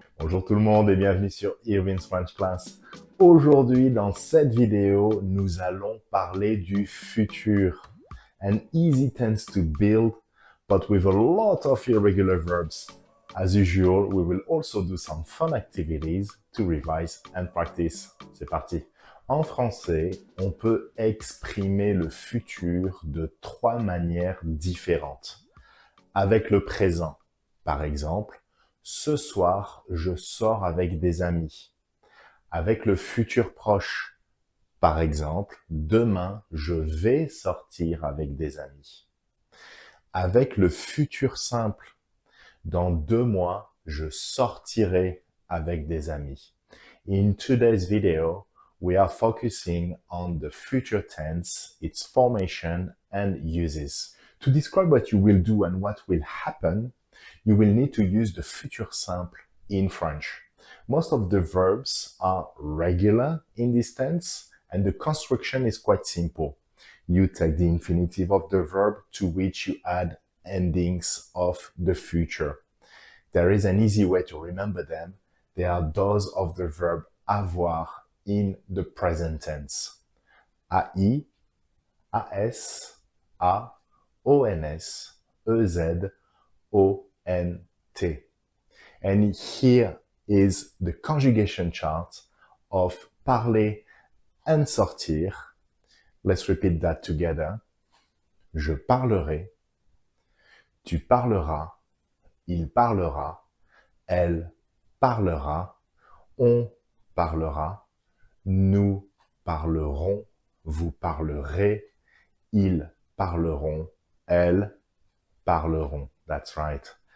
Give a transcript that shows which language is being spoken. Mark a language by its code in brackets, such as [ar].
[fr] Bonjour tout le monde et bienvenue sur Irvin's French Class. Aujourd'hui, dans cette vidéo, nous allons parler du futur. [en] An easy tense to build, but with a lot of irregular verbs. As usual, we will also do some fun activities to revise and practice. [fr] C'est parti. En français, on peut exprimer le futur de trois manières différentes. Avec le présent, par exemple, ce soir, je sors avec des amis. Avec le futur proche, par exemple, demain, je vais sortir avec des amis. Avec le futur simple, dans 2 mois, je sortirai avec des amis. [en] In today's video, we are focusing on the future tense, its formation and uses. To describe what you will do and what will happen, you will need to use the future simple in French. Most of the verbs are regular in this tense, and the construction is quite simple. You take the infinitive of the verb to which you add endings of the future. There is an easy way to remember them. They are those of the verb avoir in the present tense. [fr] AI, AS, A, ONS, EZ, ONT. [en] And here is the conjugation chart of parler and sortir. Let's repeat that together. [fr] Je parlerai, tu parleras, il parlera, elle parlera, on parlera, nous parlerons, vous parlerez, ils parleront, elles parleront. [en] That's right.